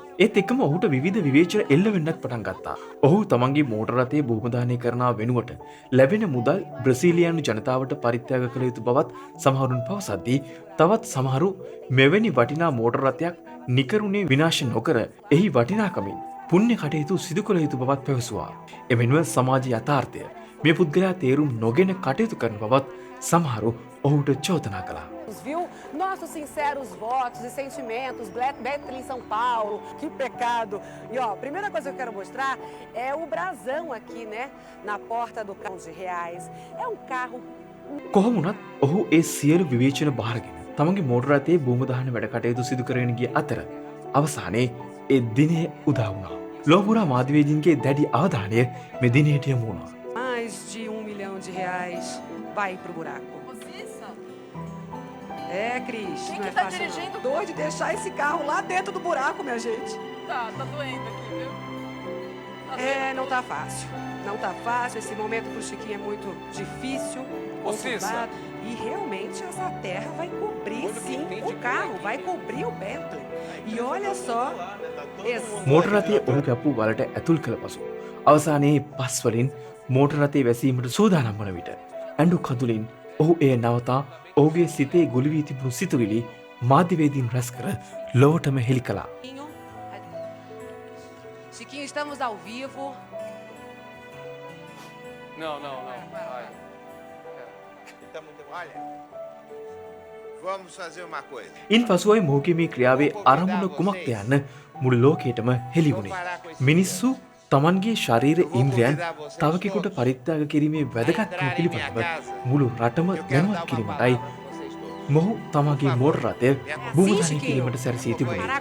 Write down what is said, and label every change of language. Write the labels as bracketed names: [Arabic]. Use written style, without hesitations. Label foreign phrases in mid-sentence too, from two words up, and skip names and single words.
[Sinhala] ඒත් එක්කම ඔහුට විවිධ විවේචන එල්ල වෙන්නත් පටන් ගත්තා. ඔහු තමන්ගේ මෝටර රථයේ භූමදානය කරනා වෙනුවට ලැබෙන මුදල් බ්‍රසීලියානු ජනතාවට පරිත්‍යාග කළ යුතු බවත් සමහරුන් පවසද්දී, තවත් සමහරු මෙවැනි වටිනා මෝටර රථයක් නිකරුණේ විනාශ නොකර එහි වටිනාකමින් පුණ්‍ය කටයුතු සිදු කළ යුතු බවත් පැවසුවා. එමෙන්ම සමාජ යථාර්ථය මේ පුද්ගලයා තේරුම් නොගෙන කටයුතු කරන බවත් සමහරු ඔහුට චෝදනා කළා. [Portuguese] Viu? Nossos sinceros votos e sentimentos, Betli em São Paulo, que pecado. E ó, a primeira coisa que eu quero mostrar é o brasão aqui, né, na porta do carro de reais. É um carro. [Sinhala] කොහොම වුණත් ඔහු ඒ සියලු විවේචන බාරගෙන තමන්ගේ මෝටර රථයේ භූමදාන වැඩ කටයුතු සිදු කරගෙන ගිය අතර අවසානයේ ඒ දිනය උදා වුණා. ලෝපුරා මාධ්‍යවේදීන්ගේ දැඩි අවධානය මේ දිනයට යොමු වුණා. [Portuguese] Mais de R$1 milhão vai pro buraco. É, Cris, Quem não que é tá fácil dirigindo? não. Doido de deixar esse carro lá dentro do buraco, minha gente. Tá doendo aqui, viu? É, não tá fácil. Não tá fácil. Esse momento pro Chiquinho é muito difícil, conturbado. E realmente essa terra vai cobrir sim o carro, vai cobrir o Bentley. E olha só. [Sinhala] මෝටර රථයේ ඔහු කැපූ වලට ඇතුල් කළ පසු අවසානයේ පස් වලින් මෝටර රථයේ වැසීමට සූදානම් වන විට ඇඬු කඳුලින් ඔහු එය නවතා ඔහුගේ සිතේ ගොළු වී තිබුණු සිතුවිලි මාධ්‍යවේදීන් රැස් කර ලොවටම හෙළි කළා. [Portuguese] Chiquinho, estamos ao vivo. Não. Vai. Olha, vamos fazer uma coisa. [Sinhala] ඉන් පසුවයි මොහුගේ මේ ක්‍රියාවේ අරමුණ කුමක්ද යන්න මුළු ලෝකයටම හෙළි වුණේ. මිනිස්සු තමන්ගේ ශරීර ඉන්ද්‍රයන් තවකෙකුට පරිත්‍යාග කිරීමේ වැදගත්කම පිළිබඳව මුළු රටම දැනුවත් කිරීමටයි මොහු තමගේ මෝටර රථය භූමදානය කිරීමට සැරසී තිබුණේ.